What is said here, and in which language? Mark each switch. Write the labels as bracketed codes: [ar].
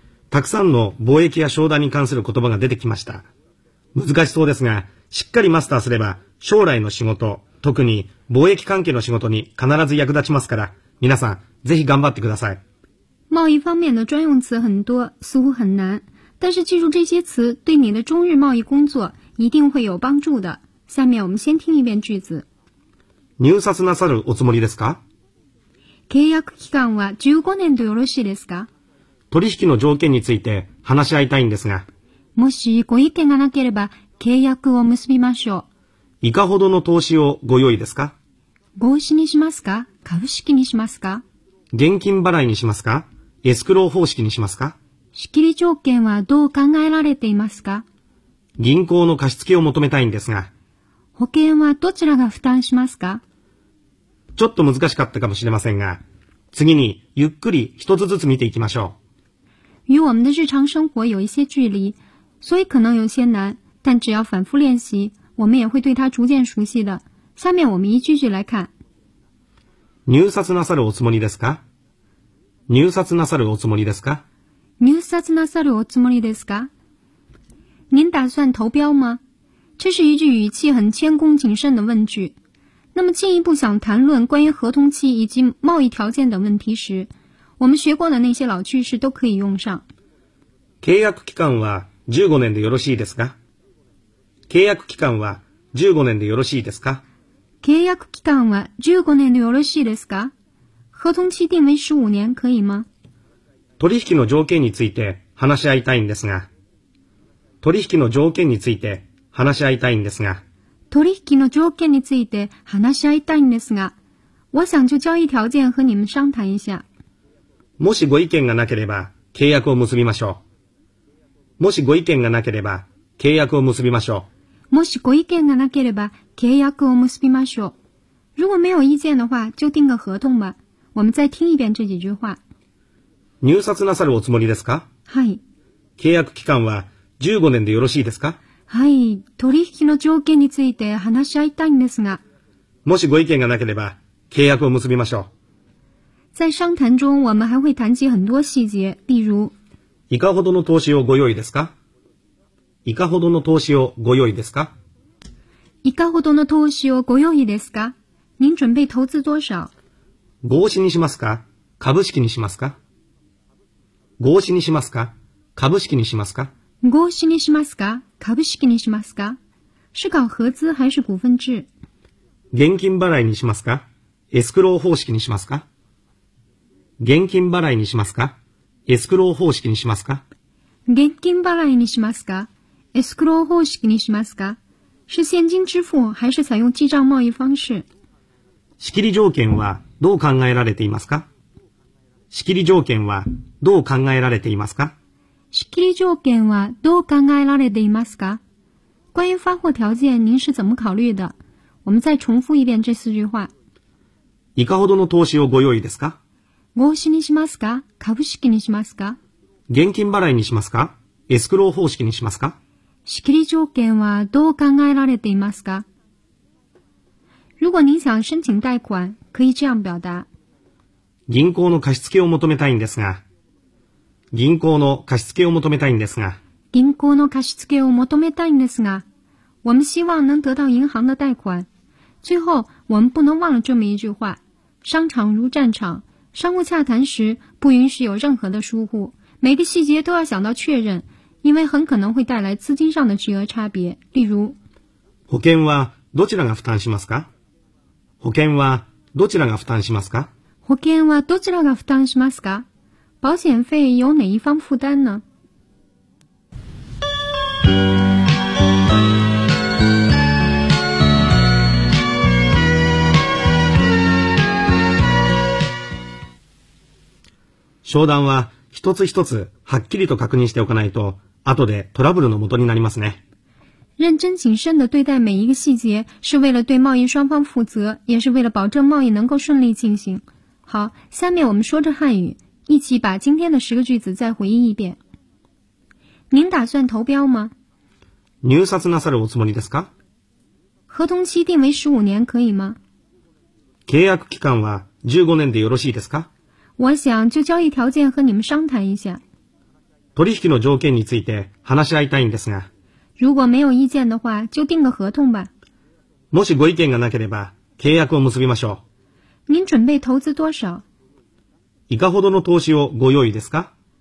[ja] たくさんの貿易や商談に関する言葉が出てきました。難しそうですが、しっかりマスターすれば将来の仕事、特に貿易関係の仕事に必ず役立ちますから、皆さんぜひ頑張ってください。 [zh] 贸易方面的专用词很多，似乎很难，但是记住这些词对你的中日贸易工作一定会有帮助的。下面我们先听一遍句子。 [ja] 入札なさるおつもりですか？契約期間は15年とよろしいですか？取引の条件について話し合いたいんですが。もしご意見がなければ契約を結びましょう。いかほどの投資をご用意ですか？合資にしますか？株式にしますか？現金払いにしますか？エスクロー方式にしますか？仕切り条件はどう考えられていますか？銀行の貸し付けを求めたいんですが。保険はどちらが負担しますか？ちょっと難しかったかもしれませんが、次にゆっくり一つずつ見ていきましょう。 [zh] 与我们的日常生活有一些距离，所以可能有些难，但只要反复练习，我们也会对它逐渐熟悉的。下面我们一句句来看。 [ja] 入札なさるおつもりですか？入札なさるおつもりですか？入札なさるおつもりですか？ [zh] 您打算投标吗？这是一句语气很谦恭谨慎的问句。那么进一步想谈论关于合同期以及贸易条件等问题时，我们学过的那些老句式都可以用上。 [ja] 契約期間は15年でよろしいですか？契約期間は15年でよろしいですか？契約期間は15年でよろしいですか？ [zh] 合同期定为15年可以吗？ [ja] 取引の条件について話し合いたいんですが。取引の条件について話し合いたいんですが。取引の条件について話し合いたいんですが。 [zh] 我想就交易条件和你们商谈一下。 [ja] もしご意見がなければ契約を結びましょう。もしご意見がなければ契約を結びましょう。もしご意見がなければ契約を結びましょう。 [zh] 如果没有意见的话就定个合同吧。我们再听一遍这几句话。 [ja] 入札なさるおつもりですか？はい。契約期間は15年でよろしいですか？はい。取引の条件について話し合いたいんですが。もしご意見がなければ契約を結びましょう。 [zh] 在商谈中我们还会谈及很多细节，例如 [ja] いかほどの投資をご用意ですか？いかほどの投資をご用意ですか？いかほどの投資をご用意ですか？ [zh] 您准备投资多少？ [ja] 合資にしますか？株式にしますか？合資にしますか？株式にしますか？合資にしますか？株式にしますか？ [zh] 是搞合资还是股份制？ [ja] 現金払いにしますか？エスクロー方式にしますか？現金払いにしますか？エスクロー方式にしますか？現金払いにしますか？エスクロー方式にしますか？ [zh] 是現金支付还是採用記帳貿易方式？ [ja] 仕切り条件はどう考えられていますか？仕切り条件はどう考えられていますか？仕切り条件はどう考えられていますか？ [zh] 关于发货条件您是怎么考虑的？我们再重复一遍这四句话。 [ja] いかほどの投資をご用意ですか？合資にしますか？株式にしますか？現金払いにしますか？エスクロー方式にしますか？仕切り条件はどう考えられていますか？ [zh] 如果您想申请贷款、可以这样表达。 [ja] 銀行の貸付を求めたいんですが。銀行の貸付を求めたいんですが。銀行の貸付を求めたいんですが。 [zh] 我们希望能得到银行的贷款。最后、我们不能忘了这么一句话。商场如战场。商务洽谈时不允许有任何的疏忽，每个细节都要想到确认，因为很可能会带来资金上的巨额差别。例如， [ja] 保険はどちらが負担しますか？保険はどちらが負担しますか？保険はどちらが負担しますか？ [zh] 保险费由哪一方负担呢？ [ja] 商談は一つ一つはっきりと確認しておかないと、後でトラブルの元になりますね。 [zh] 认真谨慎地对待每一个细节，是为了对贸易双方负责，也是为了保证贸易能够顺利进行。好，下面我们说着汉语，一起把今天的十个句子再回忆一遍。您打算投标吗？ [ja] 入札なさるおつもりですか？ [zh] 合同期定为15年可以吗？ [ja] 契約期間は15年でよろしいですか？ [zh] 我想就交易条件和你们商谈一下。 [ja] 取引の条件について話し合いたいんですが。 [zh] 如果没有意见的话就定个合同吧。 [ja] もしご意見がなければ契約を結びましょう。 [zh] 您准备投资多少？ [ja] いかほどの投資をご用意ですか？